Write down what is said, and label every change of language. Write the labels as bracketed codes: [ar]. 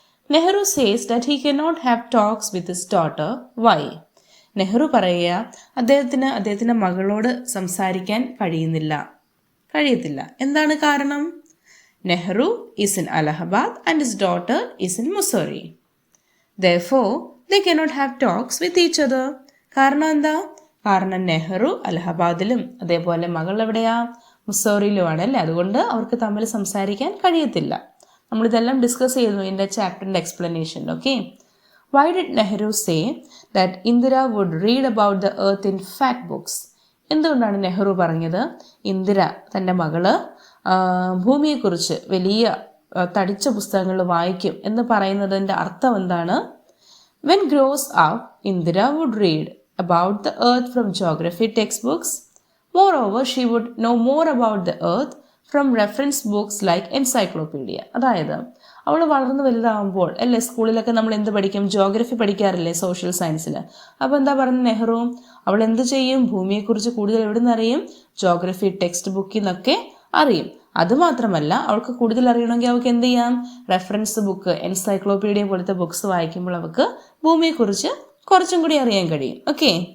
[en] Nehru says that he cannot have talks with his daughter. Why? [ml] Nehru പറയുക അദ്ദേഹത്തിന്റെ മകളോട് സംസാരിക്കാൻ കഴിയത്തില്ല. എന്താണ് കാരണം? [en] Nehru is in Allahabad and his daughter is in Mussoorie. Therefore, they cannot have talks with each other. [ml] കാരണം എന്താ? കാരണം നെഹ്റു അലഹബാദിലും അതേപോലെ മകൾ എവിടെയാ? മുസോറിയിലുമാണ് അല്ലേ. അതുകൊണ്ട് അവർക്ക് തമ്മിൽ സംസാരിക്കാൻ കഴിയത്തില്ല. നമ്മളിതെല്ലാം ഡിസ്കസ് ചെയ്തു ഇതിൻ്റെ ചാപ്റ്ററിൻ്റെ explanation. Okay. [en] Why did Nehru say that Indira would read about the earth in fact books? [ml] എന്തുകൊണ്ടാണ് നെഹ്റു പറഞ്ഞത് ഇന്ദിര തൻ്റെ മകള് ഭൂമിയെക്കുറിച്ച് വലിയ തടിച്ച പുസ്തകങ്ങൾ വായിക്കും എന്ന് പറയുന്നതിൻ്റെ അർത്ഥം എന്താണ്? [en] When grows up Indira would read about the earth from geography textbooks. Moreover, she would know more about the earth from reference books like encyclopedia. [ml] അതായത് അവൾ വളർന്നു വലുതാകുമ്പോൾ അല്ലേ, സ്കൂളിലൊക്കെ നമ്മൾ എന്ത് പഠിക്കും? ജോഗ്രഫി പഠിക്കാറില്ലേ സോഷ്യൽ സയൻസിൽ. അപ്പോൾ എന്താ പറയുന്നത് നെഹ്റു? അവൾ എന്ത് ചെയ്യും? ഭൂമിയെക്കുറിച്ച് കൂടുതൽ എവിടെ നിന്ന് അറിയും? ജോഗ്രഫി ടെക്സ്റ്റ് ബുക്കിൽ നിന്നൊക്കെ അറിയും. അതുമാത്രമല്ല, അവൾക്ക് കൂടുതൽ അറിയണമെങ്കിൽ അവൾക്ക് എന്ത് ചെയ്യാം? റെഫറൻസ് ബുക്ക്, എൻസൈക്ലോപീഡിയ പോലത്തെ ബുക്സ് വായിക്കുമ്പോൾ അവൾക്ക് ഭൂമിയെക്കുറിച്ച് കുറച്ചും കൂടി അറിയാൻ കഴിയും. ഓക്കെ.